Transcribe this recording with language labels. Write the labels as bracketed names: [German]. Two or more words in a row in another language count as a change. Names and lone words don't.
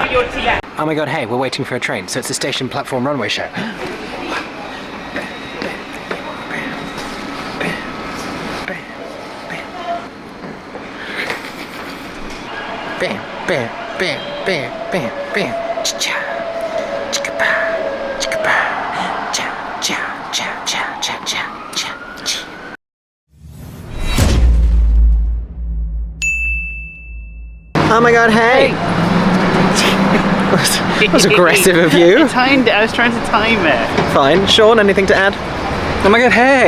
[English] Oh my god, hey, we're waiting for a train, so it's a station platform runway show. Bam, bam, bam, bam, bam, bam. Cha-cha, chicka-ba, chicka-ba, cha, cha, cha, cha, cha, cha, cha, cha. Oh my god, hey! That was aggressive of you. I was trying to time it. Fine. Sean, anything to add? Oh my god, hey!